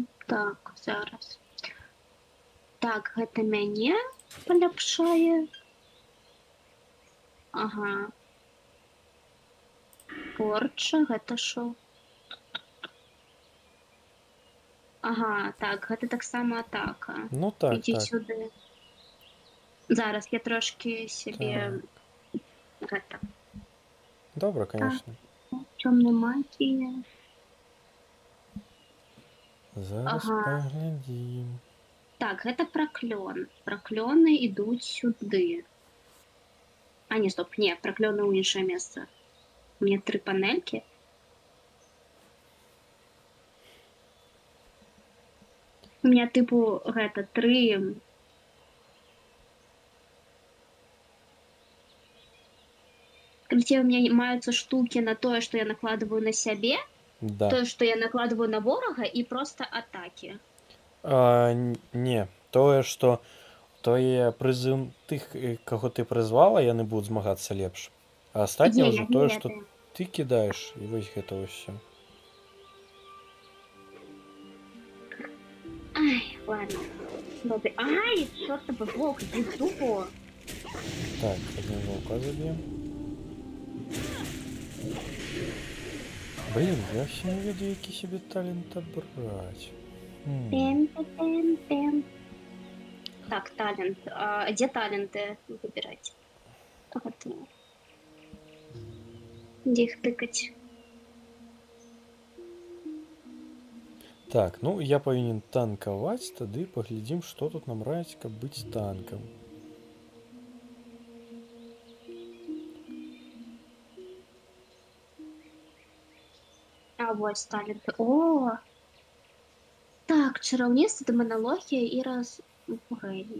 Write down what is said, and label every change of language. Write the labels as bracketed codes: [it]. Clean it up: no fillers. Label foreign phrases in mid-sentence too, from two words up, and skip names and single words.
[be] Так, зараз. Так, гэта мяне паляпшае. Ага. Порча, гэта що? Ага, так, гэта таксама атака. Ну так, Ідзі так. [uk] сюди. Зараз я трошки себе Так. [be] гэта. [uk] Добре, конечно. [ru] Чёмная магія. [be] Зараз Ага. [ru] поглядим. [be] Так, гэта праклён. Праклёны ідуць сюды. А, не, стоп, не, праклёны ў іншае месца. [ru] У меня 3 панелькі. У меня тыпу гэта 3. Короче, у меня [be] маюцца штукі на тое, што я накладываю на сябе, [ru] Да. [be] тое, што я накладываю на ворага і проста атакі. Не, тое, што тое прызыў тых, каго ты прызвала, яны будуць змагацца лепш. А астатняе Не, ўжо я тое, што ведаю. ты кідаеш, і вось гэта ўсё. [ru] Ай, ладно. Добре. Ай, чёртова волк, иду. Так, [be] адзін ваўка заб'ем. Блін, я ще не ведаю, які себе талент абраць. Пем. Так, талент. [ru] А где таленты выбирать? Вот. Где их тыкать? [be] Так, ну я павінен танкаваць, тады паглядзім, што тут нам раіць, каб быць танкам. [ru] А вот таленты. О! [be] Так, чароўніцтва, дэманалогія і размножэнне.